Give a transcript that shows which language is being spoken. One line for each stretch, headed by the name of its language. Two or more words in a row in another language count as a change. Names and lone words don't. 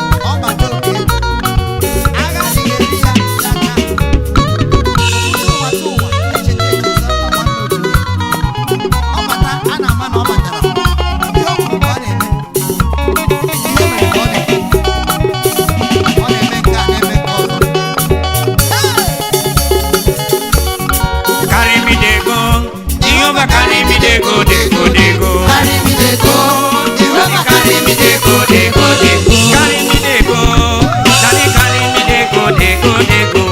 Igbo: Ọ bata oge. Agha adịghị eri ya aka. Ụwa tụ ụwa, echeta echeta mma nwanne otu ya. Ọ bata, a na-ama na ọ batara. Ihe ọ kwuru ka ọ na-eme. Ihe mere ka ọ na-eme. Ọ na-eme nke a, na-eme nke ọzọ. Hey!
Nigerian Pidgin: Carry me dey go. Jehovah carry me dey go, dey go, dey go. Carry me dey go. Jehovah carry me dey go, dey go, dey go. Carry me dey go. Daddy carry me dey go, dey go, dey go.